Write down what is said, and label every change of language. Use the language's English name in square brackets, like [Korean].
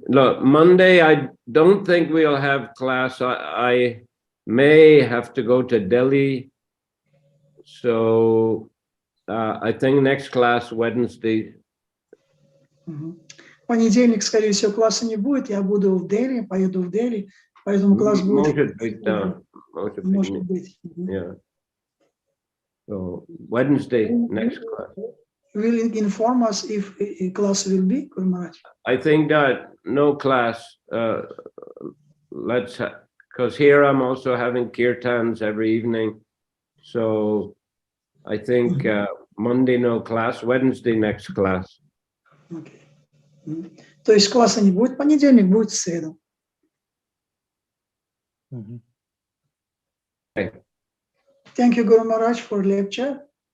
[English] Look, Monday, I don't think we'll have class. I may have to go to Delhi. So I think next class Wednesday. [Russian] В понедельник, скорее всего, класса не будет. Я буду в Дели, поеду в Дели, поэтому класс будет. Может быть, да. Может быть. [English] Yeah. So Wednesday, next class. Will inform us if a class will be, Guru Maharaj? I think that no class. Because here I'm also having kirtans every evening. So I think Monday no class, Wednesday next class. Okay. [Russian] То есть класса не будет, понедельник будет в среду. [English] Okay. Thank you, Guru Maharaj, for lecture.